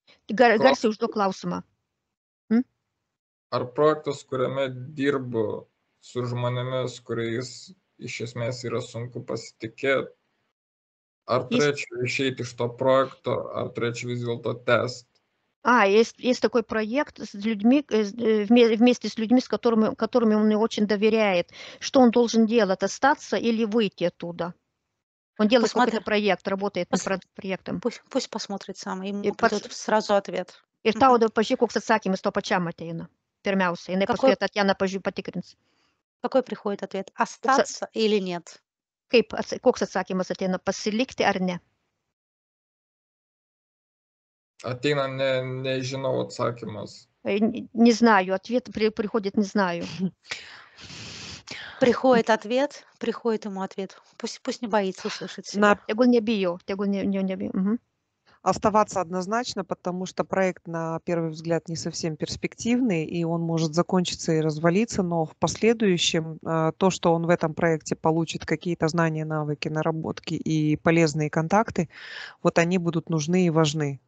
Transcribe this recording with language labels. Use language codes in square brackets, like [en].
[lt] Garsiai užduok klausimą. Ar projektas, kuriame dirbu su žmonėmis, kuriais iš esmės yra sunku pasitikėti, ar turėčiau išeiti iš to projekto, ar turėčiau vis dėlto tęsti? [ru] Есть такой проект с людьми, вместе с людьми, которыми он не очень доверяет. Что он должен делать? Остаться или выйти оттуда? Он делает какой-то проект, работает над проектом. Пусть посмотрит сам, ему И придет сразу ответ. [lt] Ir tau pažiūrėk, koks atsakymas to pačiam ateina. Pirmiausia, jinai paskui Tatjana patikrins. [ru] Какой приходит ответ? Остаться или нет? [lt] Koks atsakymas ateina? Pasilikti ar ne? Ateina nežinau atsakymas. [ru] Не знаю. Ответ приходит не знаю. Приходит ответ, приходит ему ответ. Пусть не боится услышать себя. [lt] Tegul nebijo, tegul nebijo. [ru] Оставаться однозначно, потому что проект на первый взгляд не совсем перспективный, и он может закончиться и развалиться, но в последующем то, что он в этом проекте получит какие-то знания, навыки, наработки и полезные контакты, вот они будут нужны и важны.